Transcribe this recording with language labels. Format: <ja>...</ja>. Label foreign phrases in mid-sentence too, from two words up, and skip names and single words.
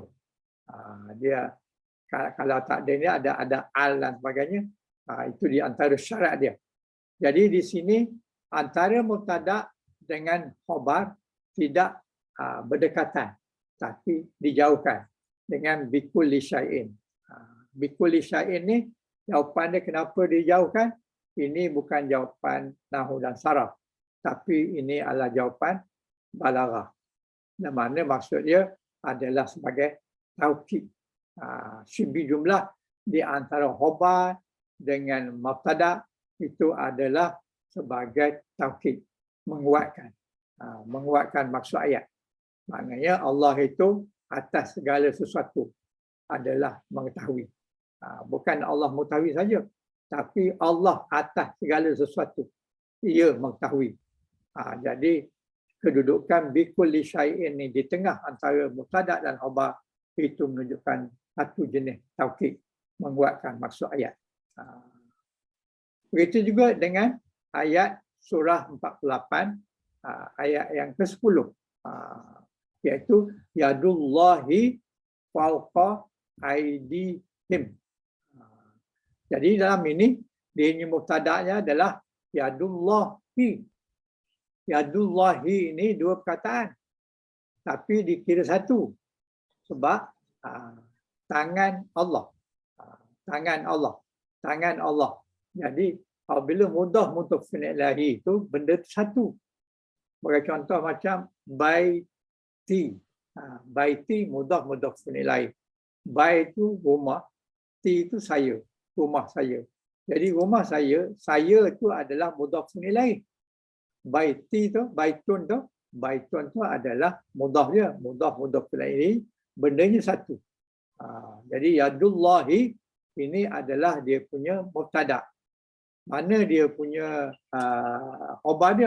<ms>Dia kalau tak ada ni ada al dan sebagainya, itu di antara syarat dia. Jadi di sini antara mubtada dengan khabar tidak berdekatan, tapi dijauhkan dengan</ms> <ar>بكل شيء. بكل شيء</ar> <ms>ni jawapan dia kenapa dijauhkan? Ini bukan jawapan nahwu dan saraf, tapi ini adalah jawapan balaghah. Yang mana maksud dia adalah sebagai taukid.</ms> <ar>شبه جملة</ar> <ms>di antara khabar dengan mubtada itu adalah sebagai taukid, menguatkan. Menguatkan maksud ayat. Maknanya Allah itu atas segala sesuatu adalah mengetahui. Bukan Allah mengetahui saja, tapi Allah atas segala sesuatu. Ia mengetahui. Jadi kedudukan</ms> <ar>بكل شيء</ar> <ms>ini di tengah antara mubtada dan khabar itu menunjukkan satu jenis taukid, menguatkan maksud ayat. Begitu juga dengan ayat surah 48, ayat yang ke-10, iaitu</ms> <ar>يد الله فوق أيديهم.</ar> <ms>Jadi dalam ini dia mubtada'nya adalah yadullahi. Yadullahi ini dua perkataan, tapi dikira satu sebab tangan Allah. Tangan Allah. Tangan Allah. Jadi Apabila</ms> <ar>مضاف مضاف إليه</ar> <ms>itu benda satu. Bagi contoh macam baiti.</ms> <ar>بيتي مضاف مضاف إليه.</ar> <ms>Bait itu rumah, ti itu saya, rumah saya. Jadi rumah saya itu adalah</ms> <ar>مضاف إليه.</ar> <ms>Baiti tu, baitun tu adalah mudhaf dia,</ms> <ar>مضاف إليه,</ar> <ms>bendanya satu. Jadi yadullahi ini adalah dia punya mubtada. Mana dia punya khabar dia?</ms>